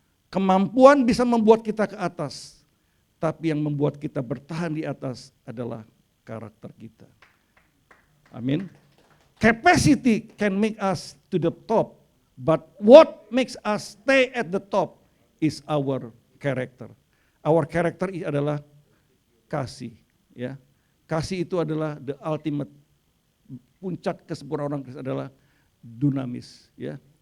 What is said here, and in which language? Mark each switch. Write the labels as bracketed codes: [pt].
[id] Kemampuan bisa membuat kita ke atas, tapi yang membuat kita bertahan di atas adalah karakter kita. Amin. [en] Capacity can make us to the top. But what makes us stay at the top is our character. [id] Our character adalah kasih, ya. Kasih itu adalah the ultimate, puncak kesempurnaan orang Kristen adalah dunamis, ya.